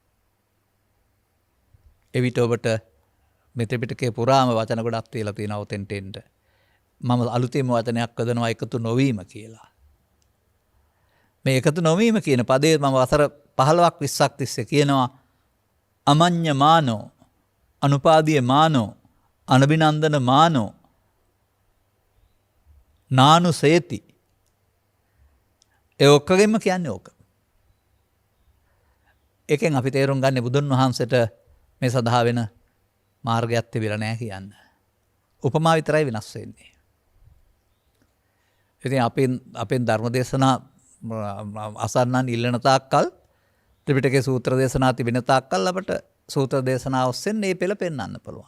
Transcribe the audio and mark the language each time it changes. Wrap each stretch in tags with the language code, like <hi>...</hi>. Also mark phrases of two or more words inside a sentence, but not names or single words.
<si>එවිට ඔබට මේ ත්‍රිපිටකයේ පුරාම වචන ගොඩක් තියලා තියෙනවා ඔතෙන්ට එන්න. මම අලුතෙන්ම වචනයක් හදනවා එකතු නොවීම කියලා. මේ එකතු නොවීම කියන පදේ මම වසර 15ක් 20ක් තිස්සේ කියනවා</si> <pi>අමඤ්ඤ මානෝ, අනුපාදීය මානෝ, අනබිනන්දන මානෝ, නානුසේති.</pi> <si>ඒ ඔක්කොගෙම කියන්නේ ඕක. එකෙන් අපි තේරුම් ගන්න බුදුන් වහන්සේට මේ සඳහා වෙන මාර්ගයක් තිබිලා නැහැ කියන්න. උපමා විතරයි වෙනස් වෙන්නේ. ඉතින් අපෙන් ධර්ම දේශනා අසන්නන් ඉල්ලන තාක්කල් ත්‍රිපිටකයේ සූත්‍ර දේශනා තිබෙන තාක්කල් අපට සූත්‍ර දේශනාව ඔස්සේ මේ පෙළ පෙන්වන්න පුළුවන්.</si>